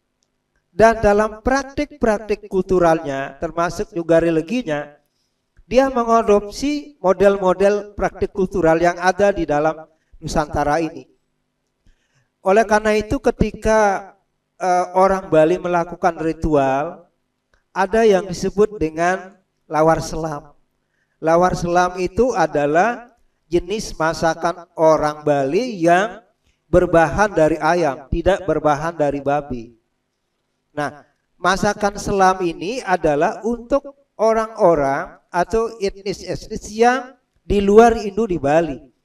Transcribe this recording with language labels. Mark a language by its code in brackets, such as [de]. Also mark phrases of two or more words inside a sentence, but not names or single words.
[id] Dan dalam praktik-praktik kulturalnya termasuk juga religinya, dia mengadopsi model-model praktik kultural yang ada di dalam Nusantara ini. Oleh karena itu ketika orang Bali melakukan ritual, ada yang disebut dengan lawar selam. Lawar selam itu adalah jenis masakan orang Bali yang berbahan dari ayam, tidak berbahan dari babi. Nah, masakan selam ini adalah untuk orang-orang atau etnis-etnis yang di luar Indo di Bali.